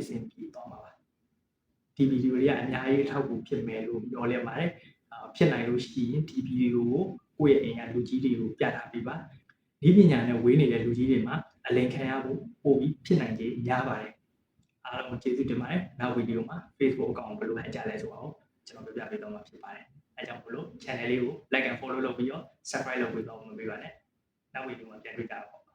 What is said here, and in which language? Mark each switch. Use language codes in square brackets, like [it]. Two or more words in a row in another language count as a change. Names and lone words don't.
[my] ဆင်ပြေသွားမှာပါဒီဗီဒီယိုလေးကအများကြီးအထောက်အကူဖြစ်မယ်လို့ပြောလဲပါတယ်ဖြစ်နိုင်လို့ရှိရင်ဒီဗီဒီယိုကိုကိုယ့်ရဲ့အိမ်ကလူကြီးတွေကိုပြထားပေးပါဒီပညာနဲ့ဝေးနေတဲ့လူကြီးတွေမှာအလင်ခံရဖို့ပို့ပြီးဖြစ်နိုင်ခြေများပါတယ်အားလုံးကျေးဇူးတင်ပါတယ်နောက်ဗီဒီယိုမှာ Facebook အကောင့်ကိုဘယ်လိုဟန်ကြလဲဆိုတာကိုကျွန်တော်ပြပြပေးတော့မှာဖြစ်ပါတယ်အဲကြောင့်မို့လို့ channel လေးကို [en] like and follow [my] လုပ်ပြီးတော့ subscribe လုပ်ပြီးတော့မပေးပါနဲ့နောက်ဗီဒီယိုမှာပြန်တွေ့ကြပါ